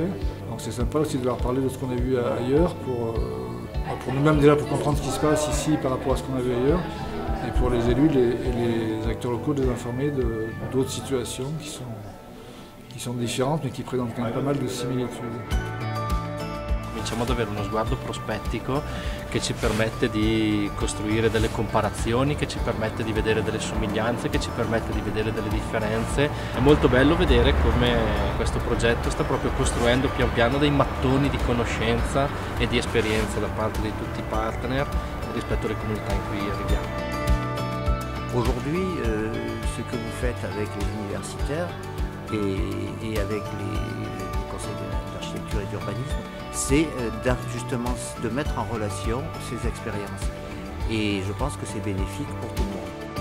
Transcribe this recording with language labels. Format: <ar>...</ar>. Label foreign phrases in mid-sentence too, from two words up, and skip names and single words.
<fr>Donc c'est sympa aussi de leur parler de ce qu'on a vu ailleurs pour nous-mêmes déjà pour comprendre ce qui se passe ici par rapport à ce qu'on a vu ailleurs. Et pour les élus et les acteurs locaux de les informer d'autres situations qui sont différentes mais qui présentent quand même pas mal de similitudes.</fr> <it>Cominciamo ad avere uno sguardo prospettico che ci permette di costruire delle comparazioni, che ci permette di vedere delle somiglianze, che ci permette di vedere delle differenze. È molto bello vedere come questo progetto sta proprio costruendo pian piano dei mattoni di conoscenza e di esperienza da parte di tutti i partner rispetto alle comunità in cui arriviamo.</it> <fr>Aujourd'hui, ce que vous faites avec les universitaires et avec les conseils d'architecture et d'urbanisme, c'est justement de mettre en relation ces expériences. Et je pense que c'est bénéfique pour tout le monde.</fr>